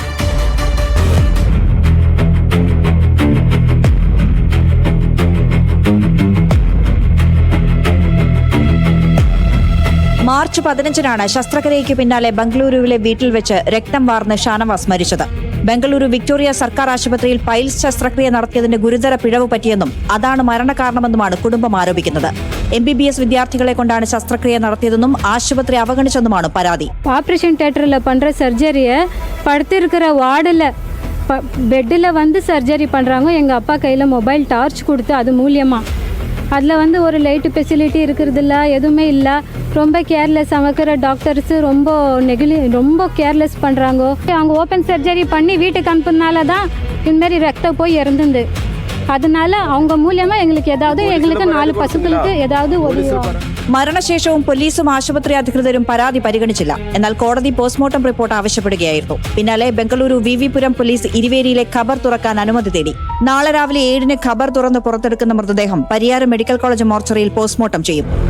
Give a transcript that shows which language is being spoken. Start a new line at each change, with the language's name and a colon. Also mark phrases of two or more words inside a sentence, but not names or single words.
Malayalam: മാർച്ച് 15-നാണ് ശസ്ത്രക്രിയയ്ക്ക് പിന്നാലെ ബംഗളൂരുവിലെ വീട്ടിൽ വെച്ച് രക്തം വാർന്ന് ഷാനവാസ് മരിച്ചത്. ബംഗളൂരു വിക്ടോറിയ സർക്കാർ ആശുപത്രിയിൽ പൈൽസ് ശസ്ത്രക്രിയ നടത്തിയതിന്റെ ഗുരുതര പിഴവ് പറ്റിയെന്നും അതാണ് മരണകാരണമെന്നുമാണ് കുടുംബം ആരോപിക്കുന്നത്. MBBS വിദ്യാർത്ഥികളെ കൊണ്ടാണ് ശസ്ത്രക്രിയ നടത്തിയതെന്നും ആശുപത്രി അവഗണിച്ചെന്നുമാണ് പരാതി.
English: operation theatre
Tamil: பண்ணுற சர்ஜரியை படுத்திருக்கிற வார்டில் பெட்டில் சர்ஜரி பண்ணுறாங்க. எங்கள் அப்பா கையில் மொபைல் டார்ச் கொடுத்து அது மூலியமாக அதில் ஒரு லைட்டு ஃபெசிலிட்டி இருக்கிறதில்ல, எதுவுமே இல்லை. ரொம்ப கேர்லெஸ். அவங்க டாக்டர்ஸு ரொம்ப
English: careless.
Tamil: அவங்க
English: open surgery
Tamil: பண்ணி வீட்டுக்கு அனுப்புனால தான் இதுமாரி ரத்தம் போய் இறந்துது. அதனால அவங்க மூலியமா எங்களுக்கு
Malayalam: 4 പശുക്കൾക്ക് മരണശേഷവും പോലീസും ആശുപത്രി അധികൃതരും പരാതി പരിഗണിച്ചില്ല. എന്നാൽ കോടതി പോസ്റ്റ്മോർട്ടം റിപ്പോർട്ട് ആവശ്യപ്പെടുകയായിരുന്നു. പിന്നാലെ ബംഗളൂരു VV-പുരം പോലീസ് ഇരുവേരിയിലെ ഖബർ തുറക്കാൻ അനുമതി തേടി. നാളെ രാവിലെ 7-ന് ഖബർ തുറന്ന് പുറത്തെടുക്കുന്ന മൃതദേഹം പരിയാരം മെഡിക്കൽ കോളേജ് മോർച്ചറിയിൽ പോസ്റ്റ്മോർട്ടം ചെയ്യും.